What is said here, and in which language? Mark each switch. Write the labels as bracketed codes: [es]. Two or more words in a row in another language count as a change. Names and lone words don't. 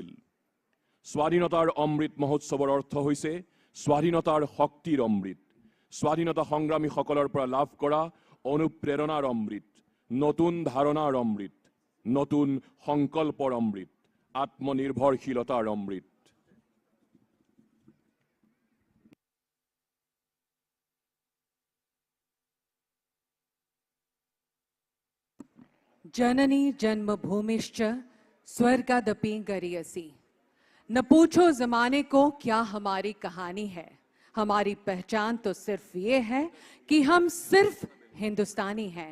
[as] স্বাধীনতাৰ অমৃত মহোৎসৱৰ অৰ্থ হৈছে স্বাধীনতাৰ শক্তিৰ অমৃত, স্বাধীনতা সংগ্ৰামীসকলৰ পৰা লাভ কৰা অনুপ্ৰেৰণাৰ অমৃত, নতুন ধাৰণাৰ অমৃত, নতুন সংকল্পৰ অমৃত, আত্মনিৰ্ভৰশীলতাৰ অমৃত। [sa] जननी जन्मभूमिश्च स्वर्गादपि गरीयसी। [hi] न पूछो जमाने को क्या हमारी कहानी है, हमारी पहचान तो सिर्फ ये है कि हम सिर्फ हिंदुस्तानी हैं।